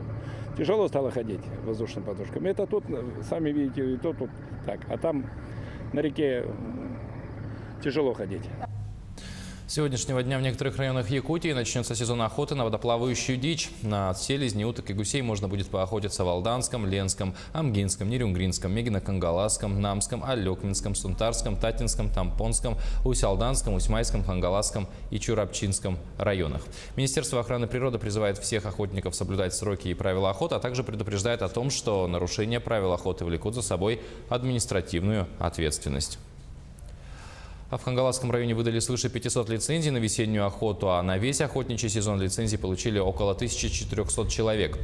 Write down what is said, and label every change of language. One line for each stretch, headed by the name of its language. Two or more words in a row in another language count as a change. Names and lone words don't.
Russian: Тяжело стало ходить воздушным подушкам. Это тут, сами видите, и тут так. А там на реке тяжело ходить. С сегодняшнего дня в некоторых районах Якутии начнется сезон охоты на водоплавающую дичь. На селезни, уток и гусей можно будет поохотиться в Алданском, Ленском, Амгинском, Нерюнгринском, Мегино-Кангаласском, Намском, Алекминском, Сунтарском, Татинском, Тампонском, Усть-Алданском, Усьмайском, Хангаласском и Чурапчинском районах. Министерство охраны природы призывает всех охотников соблюдать сроки и правила охоты, а также предупреждает о том, что нарушение правил охоты влекут за собой административную ответственность. А в Хангаласском районе выдали свыше 500 лицензий на весеннюю охоту, а на весь охотничий сезон лицензий получили около 1400 человек.